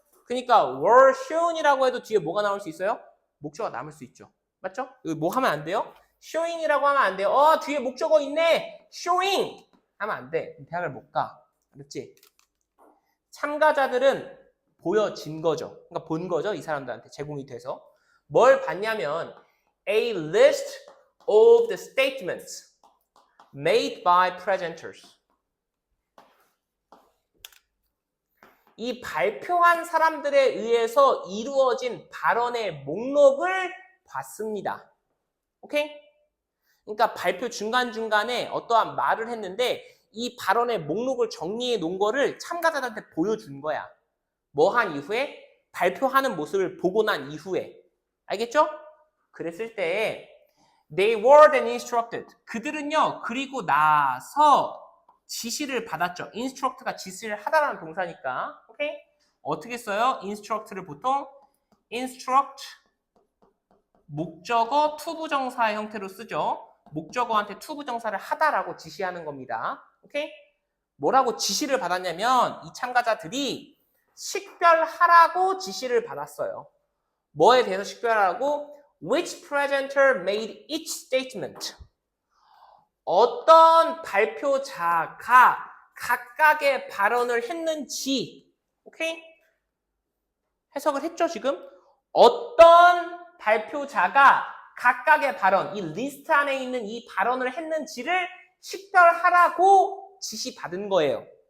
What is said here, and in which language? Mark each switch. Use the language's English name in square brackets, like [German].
[Korean] 그러니까 [English] were shown [Korean] 이라고 해도 뒤에 뭐가 나올 수 있어요? 목적어가 남을 수 있죠. 맞죠? 여기 뭐 하면 안 돼요? showing이라고 하면 안 돼요. 뒤에 목적어 있네. showing 하면 안 돼. 대학을 못 가. 알았지? 참가자들은 보여진 거죠. 그러니까 본 거죠. 이 사람들한테 제공이 돼서. 뭘 봤냐면 [English] a list of the statements made by presenters. [Korean] 이 발표한 사람들에 의해서 이루어진 발언의 목록을 봤습니다. 오케이? 그러니까 발표 중간중간에 어떠한 말을 했는데 이 발언의 목록을 정리해 놓은 거를 참가자들한테 보여준 거야. 뭐 한 이후에? 발표하는 모습을 보고 난 이후에. 알겠죠? [English] 그랬을 때 they were then instructed. [Korean] 그들은요. 그리고 나서 지시를 받았죠. instruct가 지시를 하다라는 동사니까. 오케이? 어떻게 써요? instruct를 보통 instruct 목적어 투부정사의 형태로 쓰죠. 목적어한테 투부정사를 하다라고 지시하는 겁니다. 오케이? 뭐라고 지시를 받았냐면 이 참가자들이 식별하라고 지시를 받았어요. 뭐에 대해서 식별하라고? [English] Which presenter made each statement. [Korean] 어떤 발표자가 각각의 발언을 했는지. 오케이? 해석을 했죠, 지금? 어떤 발표자가 각각의 발언, 이 리스트 안에 있는 이 발언을 했는지를 식별하라고 지시받은 거예요.